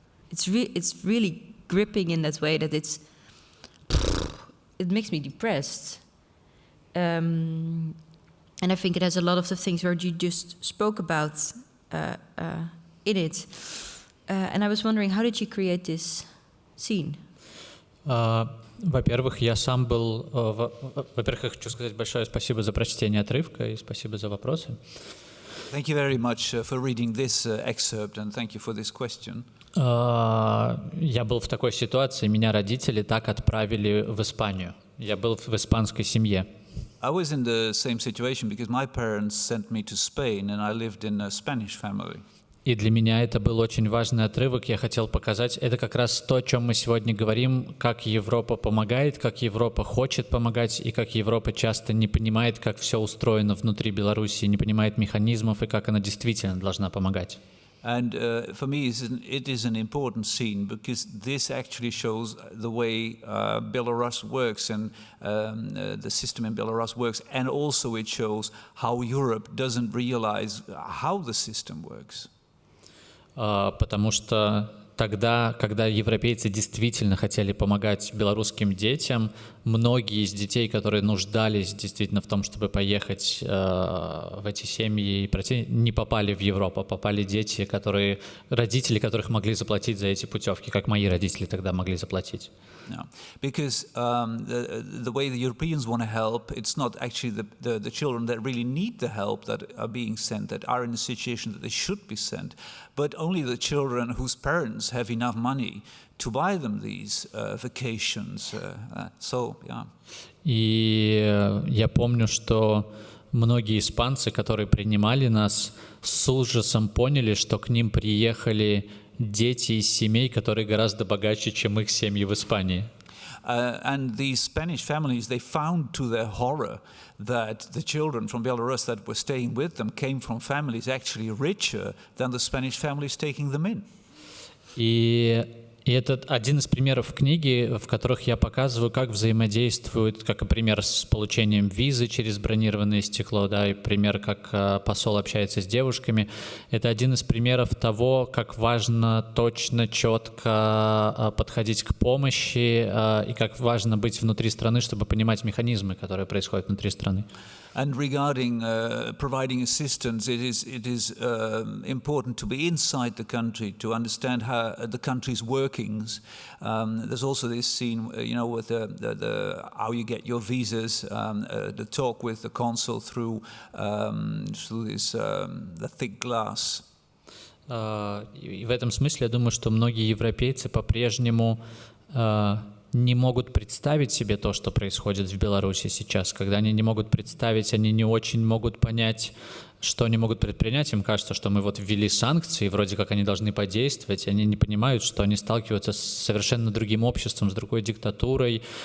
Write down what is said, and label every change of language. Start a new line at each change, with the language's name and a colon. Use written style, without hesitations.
English: It's really gripping in that way that it makes me depressed. And I think it has a lot of the things where you just spoke about in it. And I was wondering, how did you create this scene?
Russian: Во-первых, я сам был... Во-первых, я хочу сказать большое спасибо за прочтение отрывка и спасибо за вопросы.
English: Thank you very much for reading this excerpt, and thank you for this question.
Russian: Я был в такой ситуации, меня родители так отправили в Испанию. Я был в испанской семье.
English: I was in the same situation because my parents sent me to Spain, and I lived in a Spanish family.
Russian: И для меня это был очень важный отрывок. Я хотел показать, это как раз то, о чем мы сегодня говорим, как Европа помогает, как Европа хочет помогать, и как Европа часто не понимает, как все устроено внутри Беларуси, не понимает механизмов, и как она действительно должна помогать.
English: And for me, it is an important scene because this actually shows the way Belarus works and the system in Belarus works, and also it shows how Europe doesn't realize how the system works.
Russian: Потому что тогда, когда европейцы действительно хотели помогать белорусским детям, многие из детей, которые нуждались действительно в том, чтобы поехать в эти семьи и пройти, не попали в Европу, попали дети, родители которых могли заплатить за эти путевки, как мои родители тогда могли заплатить.
English: No, because the way the Europeans want to help, it's not actually the children that really need the help that are being sent, that are in a situation that they should be sent, but only the children whose parents have enough money to buy them these vacations. So, yeah.
Russian: И я помню, что многие испанцы, которые принимали нас, с ужасом поняли, что к ним приехали дети из семей, которые гораздо богаче, чем их семьи в Испании.
English: And these Spanish families, they found to their horror that the children from Belarus that were staying with them came from families actually richer than the Spanish families taking them in.
Russian: И это один из примеров книги, в которых я показываю, как взаимодействуют, как и пример с получением визы через бронированное стекло, да, и пример, как посол общается с девушками. Это один из примеров того, как важно точно, четко подходить к помощи и как важно быть внутри страны, чтобы понимать механизмы, которые происходят внутри страны.
English: And regarding providing assistance, it is important to be inside the country to understand how the country's workings. There's also this scene, with the how you get your visas, the talk with the consul through this the thick glass.
Russian: И в этом смысле я думаю, что многие европейцы по-прежнему не могут представить себе то, что происходит в Беларуси сейчас. Когда они не могут представить, они не очень могут понять, что они могут предпринять. Им кажется, что мы вот ввели санкции, вроде как они должны подействовать, и они не понимают, что они сталкиваются с совершенно другим обществом, с другой диктатурой.